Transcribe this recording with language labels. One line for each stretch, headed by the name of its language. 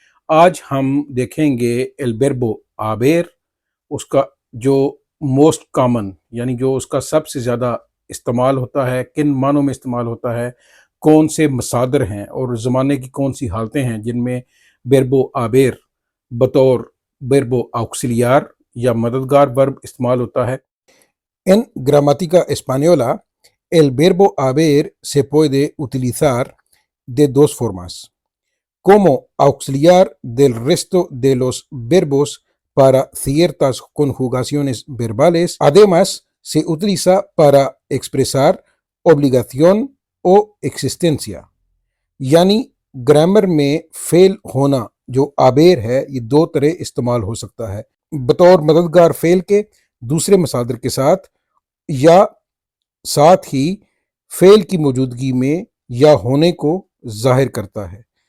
Hindi: आज हम देखेंगे एल बेरबो आबेर, उसका जो मोस्ट कॉमन यानी जो उसका सबसे ज़्यादा इस्तेमाल होता है, किन मानों में इस्तेमाल होता है, कौन से मसादर हैं और ज़माने की कौन सी हालतें हैं जिनमें बेरबो आबेर बतौर बेरबो ऑक्सिलियार या मददगार वर्ब इस्तेमाल होता है।
Spanish: En gramática española, el verbo haber se puede utilizar de dos formas, como auxiliar del resto de los verbos para ciertas conjugaciones verbales. Además, se utiliza para expresar obligación o existencia.
Hindi: यानी grammar में fail होना जो आबेर है ये दो तरह इस्तेमाल हो सकता है, बतौर मददगार फेल के, दूसरे मसादर के साथ, या साथ ही फेल की मौजूदगी में या होने को जाहिर करता है।